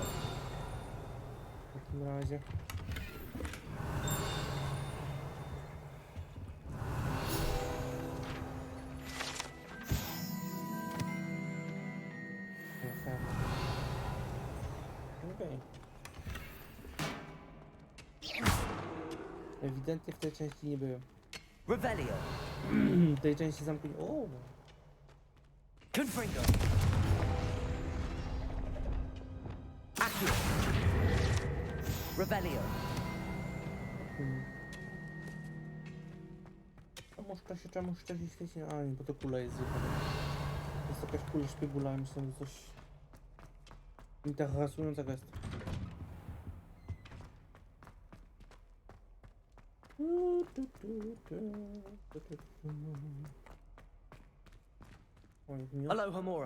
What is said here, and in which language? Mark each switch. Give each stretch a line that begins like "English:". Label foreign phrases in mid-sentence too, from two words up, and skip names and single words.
Polish: W takim razie. Okej. Ewidentnie w tej części nie byłem. Revelio. W tej części zamknięto. O! Confringo. Accio. Revelio. Czemuś to się świeci? A nie, bo to kula jest zupełnie. Jest jakaś kula szpiegula, myślę, że coś interesującego jest. Aloha Mora.